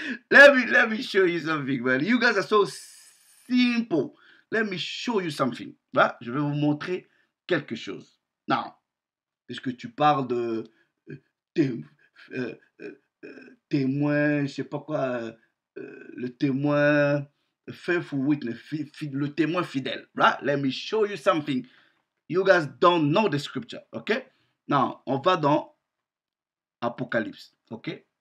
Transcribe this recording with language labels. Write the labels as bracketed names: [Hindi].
[English] Let me show you something, man. You guys are so simple. Let me show you something. [French] Là, je vais vous montrer quelque chose. Non, puisque tu parles de témoin, je sais pas quoi, le témoin faithful witness, le témoin fidèle. [English] Right? Let me show you something. You guys don't know the scripture, ok? [French] Non, on va dans Apocalypse, ok?